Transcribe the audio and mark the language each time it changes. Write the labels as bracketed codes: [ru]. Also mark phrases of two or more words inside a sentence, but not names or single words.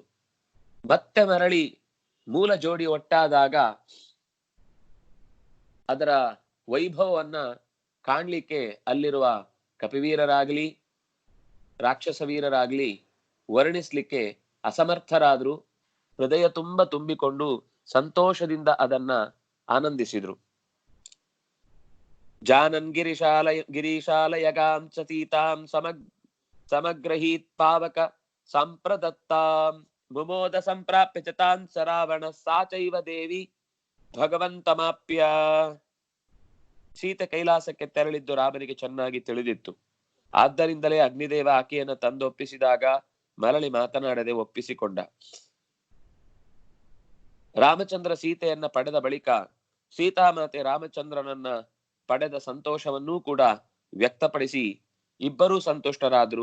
[kn] ಮತ್ತೆ ಮರಳಿ ಮೂಲ ಜೋಡಿ ಒಟ್ಟಾದಾಗ ಅದರ ವೈಭವವನ್ನ ಕಾಣ್ಲಿಕ್ಕೆ ಅಲ್ಲಿರುವ ಕಪಿವೀರರಾಗ್ಲಿ ರಾಕ್ಷಸ ವೀರರಾಗ್ಲಿ ವರ್ಣಿಸ್ಲಿಕ್ಕೆ ಅಸಮರ್ಥರಾದ್ರು. ಹೃದಯ ತುಂಬಿಕೊಂಡು ಸಂತೋಷದಿಂದ ಅದನ್ನ ಆನಂದಿಸಿದ್ರು. [sa] ಜಾನನ್ ಗಿರೀಶಾಲಯಗಾಂ ಚ ಸೀತಾಂ ಸಮಗ್ರಹೀತ್ ಪಾವಕ ಸಂಪ್ರದತ್ತಾಂ ಮುಮೋದ ಸಂಪ್ರಾಪ್ಯ ಚ ತಾನ್ ಸ ರಾವಣ ಸಾ ಚೈವ ದೇವಿ ಭಗವಂತಮಾಪ್ಯ. [kn] ಸೀತೆ ಕೈಲಾಸಕ್ಕೆ ತೆರಳಿದ್ದು ರಾಮನಿಗೆ ಚೆನ್ನಾಗಿ ತಿಳಿದಿತ್ತು. ಆದ್ದರಿಂದಲೇ ಅಗ್ನಿದೇವ ಆಕೆಯನ್ನು ತಂದೊಪ್ಪಿಸಿದಾಗ ಮರಳಿ ಮಾತನಾಡದೆ ಒಪ್ಪಿಸಿಕೊಂಡ. ರಾಮಚಂದ್ರ ಸೀತೆಯನ್ನ ಪಡೆದ ಬಳಿಕ ಸೀತಾಮಾತೆ ರಾಮಚಂದ್ರನನ್ನ ಪಡೆದ ಸಂತೋಷವನ್ನೂ ಕೂಡ ವ್ಯಕ್ತಪಡಿಸಿ ಇಬ್ಬರೂ ಸಂತುಷ್ಟರಾದ್ರು.